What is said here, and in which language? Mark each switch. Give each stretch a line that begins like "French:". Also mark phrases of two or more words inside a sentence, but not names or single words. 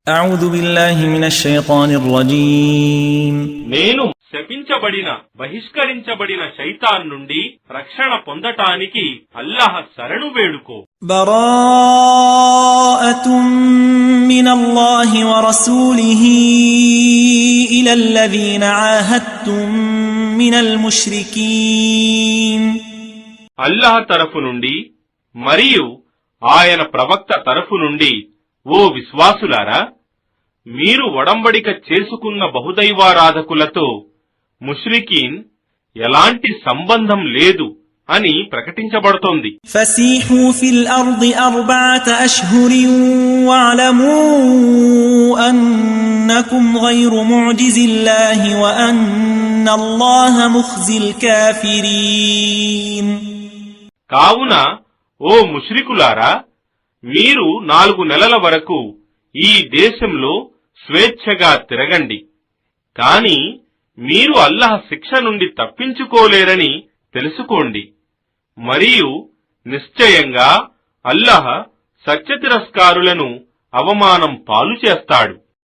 Arabic: أعوذ بالله من الشيطان الرجيم
Telugu: నేను శపించబడిన బహిష్కరించబడిన శైతాన్ నుండి రక్షణ పొందటానికి అల్లాహ్ శరణు వేడుకో.
Arabic: براءة من الله ورسوله إلى الذين عاهدتم من المشركين.
Telugu: అల్లాహ్ తరఫు నుండి మరియు ఆయన ప్రవక్త తరఫు నుండి ఓ విశ్వాసులారా, మీరు ఒడంబడిక చేసుకున్న బహుదైవారాధకులతో ముష్రికీన్ ఎలాంటి సంబంధం లేదు అని ప్రకటించబడుతోంది.
Arabic: فسيحوا في الأرض 4 أشهر واعلموا أنكم غير معجز الله وأن الله مخزي الكافرين.
Telugu: కావున ఓ ముష్రికులారా, మీరు 4 నెలల వరకు ఈ దేశంలో స్వేచ్ఛగా తిరగండి, కాని మీరు అల్లాహ్ శిక్ష నుండి తప్పించుకోలేరని తెలుసుకోండి. మరియు నిశ్చయంగా అల్లాహ్ సత్యతిరస్కారులను అవమానం పాలు చేస్తాడు.